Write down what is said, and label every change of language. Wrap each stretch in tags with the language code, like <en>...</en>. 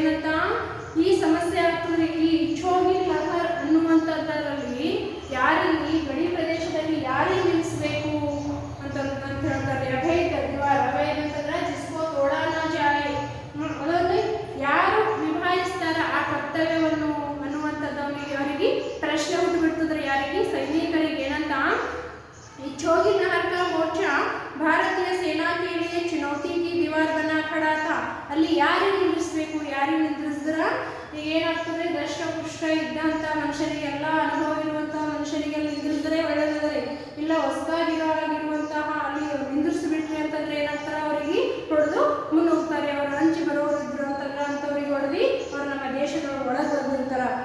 <kn>ಏನಂತ, ಈ ಸಮಸ್ಯೆ ಆಗ್ತದೆ, ಈ ಇಚ್ಚೋಗಿ ಲಹರ್ ಅನ್ನುವಂಥದ್ದರಲ್ಲಿ ಯಾರಿಗೆ, ಗಡಿ ಪ್ರದೇಶದಲ್ಲಿ ಯಾರಿಗೆ ನಿಲ್ಲಿಸಬೇಕು ಅಂತ ಹೇಳ್ತಾರೆ. ಅಭೈದ ದಿವಾರ್, ಅಭೈದ ಅಂತಂದ್ರೆ</kn> <hi>ಜಿಸ್ಕೋ ತೋಡಾ ನಾ ಜಾಯೆ,</hi> <kn>ಅದರಲ್ಲಿ ಯಾರು ನಿಭಾಯಿಸ್ತಾರ ಆ ಕರ್ತವ್ಯವನ್ನು ಅನ್ನುವಂಥದ್ದು ಅವರಿಗೆ ಪ್ರಶ್ನೆ ಹುಟ್ಟುಬಿಡ್ತದ್ರೆ. ಯಾರಿಗೆ, ಸೈನಿಕರಿಗೆ. ಏನಂತ,</kn> <hi>इच्छोगी लहर का मोर्चा ಭಾರತೀಯ ಸೇನಾ के लिए चुनौती की दीवार बना खड़ा था.</hi> <kn>ಅಲ್ಲಿ ಯಾರಿಗೆ ನಿಲ್ಲಿಸಬೇಕು, ಯಾರಿಗೆ ನಿಲ್ಲಿಸಿದ್ರ ಈಗ ಏನಾಗ್ತದೆ, ದಷ್ಟಪುಷ್ಟ ಇದ್ದಂಥ ಮನುಷ್ಯರಿಗೆಲ್ಲ ಅನುಭವ ಇರುವಂತಹ ಮನುಷ್ಯರಿಗೆಲ್ಲ ನಿಲ್ಲಿಸಿದ್ರೆ ಒಳ್ಳೆಯದಾದ್ರೆ, ಇಲ್ಲ ಹೊಸದಾಗಿರುವಂತಹ ಅಲ್ಲಿ ನಿಂದಿರಿಸಿಬಿಟ್ರಿ ಅಂತಂದ್ರೆ ಏನಾಗ್ತಾರೆ, ಅವರಿಗೆ ಹೊಡೆದು ಮುನ್ನೋಗ್ತಾರೆ. ಅವರು ಹಂಚಿ ಬರೋರಿದ್ರು ಅಂತಂದ್ರೆ ಅಂಥವ್ರಿಗೆ ಹೊಡೆದು ಅವರು ನಮ್ಮ ದೇಶದ ಒಳಗೆ ಬಂದಿರ್ತಾರೆ.</kn>